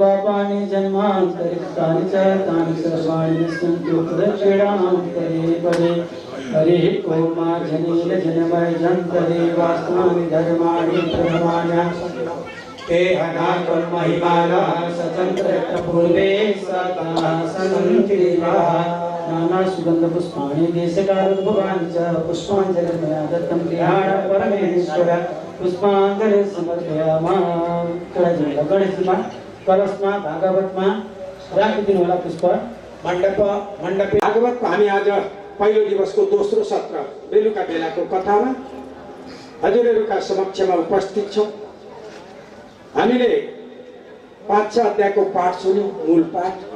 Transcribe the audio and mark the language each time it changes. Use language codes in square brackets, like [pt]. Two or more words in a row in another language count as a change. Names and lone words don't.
[sa] पापानि जन्मान्तरितानि च तानि सर्वाणि निस्सन्तु प्रदक्षिणान्तरे परे हरिः ओमा जनेन जनमय जन्तरे वास्तानि धर्माणि प्रथमान्या ते हनाकं महिमानः सचन्द्रपूर्वे सताः सन्ति नाना सुगन्धपुष्पाणि देशकालोद्भवानि च पुष्पाञ्जलिर्मया दत्तं गृहाण परमेश्वर पुष्पाञ्जलिं समर्पयामि। [ne] गणेशजीमा कलशमा भागवतमा राखिदिनु होला पुष्प। मण्डपे भागवतको हामी आज पहिलो दिवसको दोस्रो सत्र बेलुका बेलाको कथामा हजुरहरूका समक्षमा उपस्थित छौँ। हामीले 5 अध्यायको पाठ सुन्यौँ, मूल पाठ।